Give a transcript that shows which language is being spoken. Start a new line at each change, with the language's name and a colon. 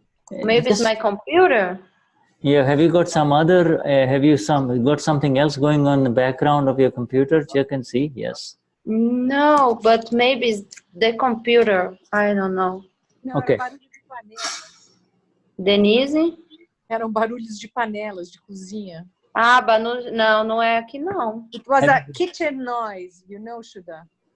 English: Maybe it's my computer. Yeah, have you got some other, got something else going on in the background of your computer? Check and see, yes. No, but maybe it's the computer. I don't know.
Portuguese: Não,
English: Okay.
Portuguese: era barulho de panelas. Denise? Eram barulhos de panelas, de cozinha. Ah, não é aqui não.
English: It was a kitchen noise, you know, Shuddha.